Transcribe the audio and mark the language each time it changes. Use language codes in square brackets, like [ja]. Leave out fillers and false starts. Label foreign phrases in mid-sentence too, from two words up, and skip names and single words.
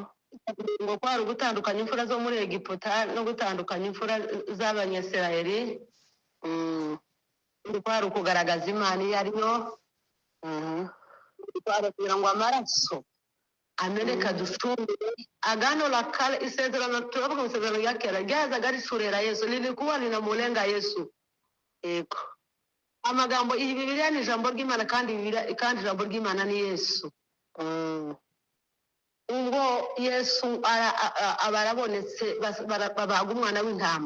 [rw] Ngo kwari ugutandukanya imfura zo muri Egiputa no gutandukanya imfura z'Abanyasirayeli. Kwari ukugaragaza Imana iyo ari yo. Kwari kugira ngo amaraso ameneka dushungure. [sw] Agano la kale, [rw] isezerano turavuga mu isezerano rya kera ryazaga rishorera Yesu, [sw] lilikuwa linamulenga [rw] Yesu. Yego. Amagambo iyi Bibiliya ni ijambo ry'Imana kandi ijambo ry'Imana ni Yesu. Ubwo Yesu abarabonetse babaga umwana w'intama.